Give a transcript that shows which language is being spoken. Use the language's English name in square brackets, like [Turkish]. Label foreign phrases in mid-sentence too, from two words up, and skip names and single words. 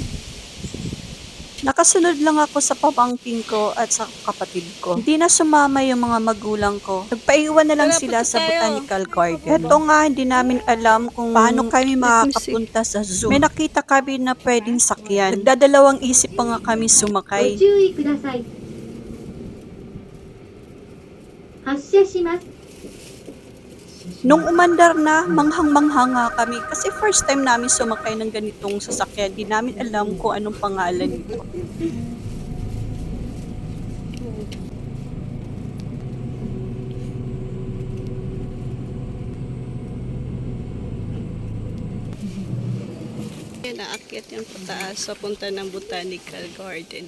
[Filipino] Nakasunod lang ako sa pamangkin ko at sa kapatid ko. Hindi na sumama yung mga magulang ko. Nagpaiwan na lang sila sa botanical garden. Ito nga, hindi namin alam kung paano kami makakapunta sa zoo. May nakita kami na pwedeng sakyan. Nagdadalawang isip pa nga kami sumakay. [Japanese] ご注意ください。発車します。 [Filipino] Nung umandar na, manghang-manghang nga kami kasi [English] first time [Filipino] namin sumakay ng ganitong sasakyan. Di namin alam kung anong pangalan nito. Naakyat yung pataas sa punta ng Botanical Garden.